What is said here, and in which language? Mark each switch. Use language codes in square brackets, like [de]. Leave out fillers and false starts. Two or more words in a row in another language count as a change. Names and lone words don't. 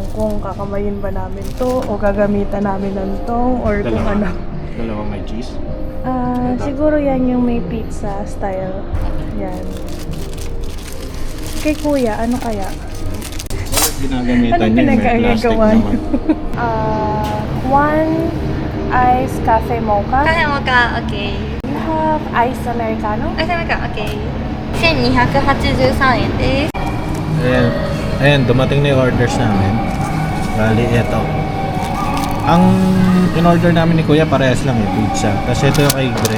[tl] Kung kakamayin ba namin to, o gagamitan namin ng tong, or kung ano. Dalawang may cheese? Siguro yan yung may pizza style. Yan. Kay Kuya, ano kaya? Ginagamitan Anong niya, may plastic pinagagawa naman. [en] One iced cafe mocha. [ja] カフェモカ、OK。 [en] You have iced americano? [ja] あ、ダメか、OK。1283円です。 [tl] Ayan, dumating na yung orders namin. Bali, eto. Ang in-order namin ni Kuya parehas lang eh, pizza. Tapos ito yung kay Gre.